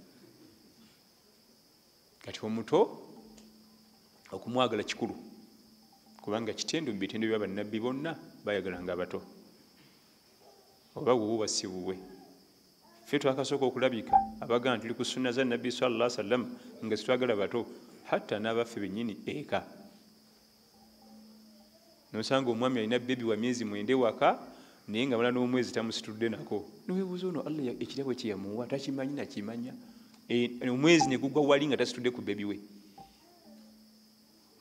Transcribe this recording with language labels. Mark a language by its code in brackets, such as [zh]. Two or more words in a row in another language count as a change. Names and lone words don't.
[lg] Kati omuto okumwagala kikulu, kubanga kitendo mu bitendo bya bannabbi bonna bayagalanga abato. Oba wuwe si wuwe. Ffe twakasooka okulabika abagaa tuli ku sunna za nabbi [ar] صلى الله عليه وسلم [lg] nga sitwagala bato, hatta n'abaffe bennyini eka. Nosanga omwami alina bebi wa myezi 9 waka naye nga mala n'omwezi tamusitudde nako. Niweebuuza ono Allah ekirabo kye yamuwa takimanyi nakimanya. Omwezi ne gugwa wali nga tasitudde ku bebi we.